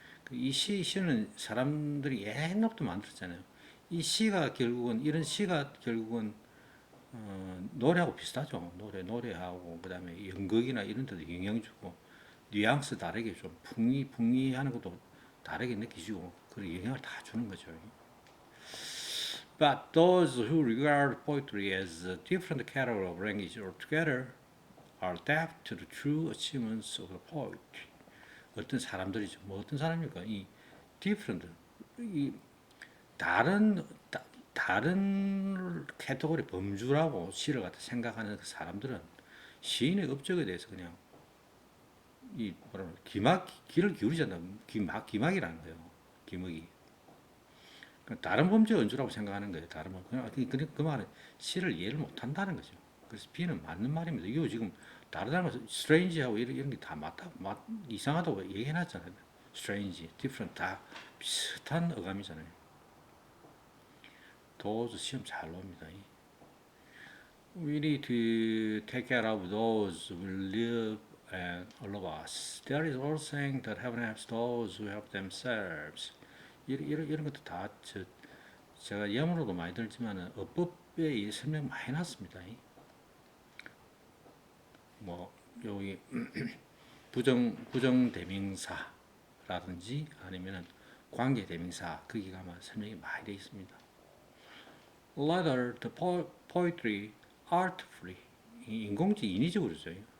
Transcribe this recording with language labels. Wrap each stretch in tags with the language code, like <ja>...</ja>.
<ko>이 시는 사람들이 옛날부터 만들었잖아요. 이 시가 결국은 이런 시가 결국은 노래하고 비슷하죠. 노래하고 그다음에 연극이나 이런 데도 영향 주고 뉘앙스 다르게 좀 풍미하는 것도 다르게 느끼시고 그런 영향을 다 주는 거죠.</ko> <en>But those who regard poetry as a different category of language altogether are deaf to the true achievements of the poet.</en> <ko>어떤 사람들이죠. 어떤 사람입니까? 이 different, 이 다른 다른 카테고리 범주라고 시를 갖다 생각하는 그 사람들은 시인의 업적에 대해서 그냥 이 뭐라고 귀를 기울이지 않나 기막이라는 거예요. 기막이. 다른 범죄 연주라고 생각하는 거예요. 다른 범 그 말은 시를 이해를 못한다는 거죠. 그래서 B는 맞는 말입니다. 이거 지금 다르다는 것은 strange하고 이런 게 다 이상하다고 얘기해놨잖아요. strange, different 다 비슷한 어감이잖아요. those 시험 잘 나옵니다.</ko> <en>We need to take care of those who live and love us. There is also saying that heaven helps those who help themselves.</en> <ko>이런 것도 다 제가 예문으로도 많이 들지만 어법에 설명 많이 났습니다. 뭐 여기 부정 대명사라든지 아니면은 관계 대명사 거기 가면 설명이 많이 되어 있습니다.</ko> <en>Later, the poetry artfully</en> <ko>인공지 인위적으로 써요.</ko>